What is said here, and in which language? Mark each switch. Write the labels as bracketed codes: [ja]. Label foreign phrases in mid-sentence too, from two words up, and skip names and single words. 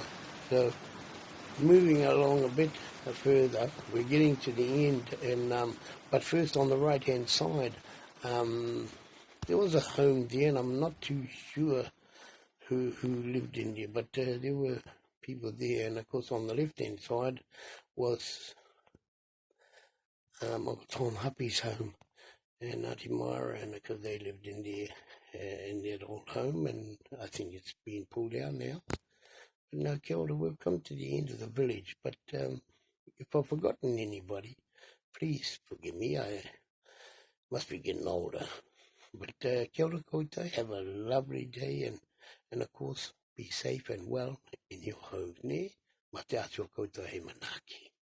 [en] So moving along a bit further, we're getting to the end, and but first on the right hand side, there was a home there, and I'm not too sure who lived in there, but there were people there, and of course on the left hand side was Tom Happy's home and Auntie Myra, and because they lived in their old home, and I think it's been pulled down now. But no, [mi] kia ora, [en] we've come to the end of the village, but if I've forgotten anybody, please forgive me, I must be getting older. [mi] But kia ora koutou, [en] have a lovely day, and of course, be safe and well in your homes, ne? [mi] Mate atua koutou he manaki.